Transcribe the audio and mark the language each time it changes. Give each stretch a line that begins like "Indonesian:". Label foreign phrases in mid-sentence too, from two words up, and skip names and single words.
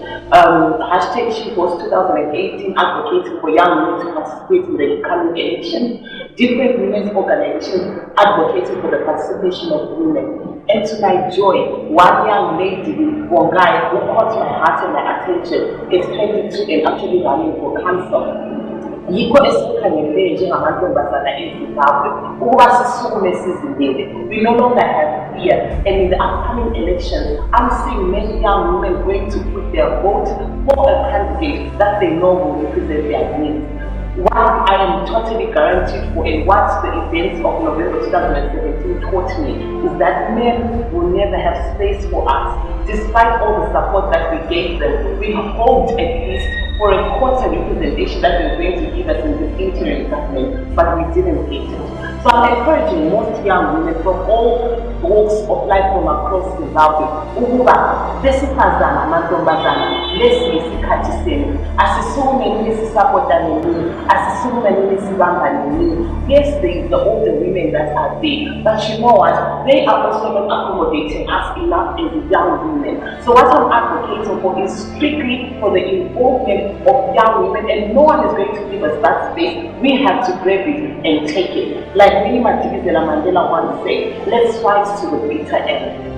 English: Hashtag She Post 2018 advocating for young women to participate in the coming election. Different women's organizations advocating for the participation of women. And to my joy, one young lady, one guy who caught my heart and my attention, is 22 and actually running for council.
North Ndebele: Yikho esikhangelele njengamantombazana eZimbabwe ukuba sisukume sizimele.
English: We no longer have fear, and in the upcoming election, I'm seeing many young women going to put their vote for a candidate that they know will represent their needs. What I am totally guaranteed for, and what the events of November 2017 taught me, is that men will never have space for us. Despite all the support that we gave them, we hoped at least for a quarter representation that they were going to give us in this interim government, but we didn't get it. So I'm encouraging most young women from all walks of life from across Zimbabwe,
North Ndebele: ukuba lesifazana amantombazana lesiyisikhathi senu, asisukume lesisapota nini, asisukume lesibamba nini.
English: Yes, the older women that are there, but you know what? They are also not accommodating us enough as young women. So what I'm advocating for is strictly for the involvement of young women, and no one is going to give us that space. We have to grab it and take it. Like Winnie Mandela once said, let's fight to the bitter end.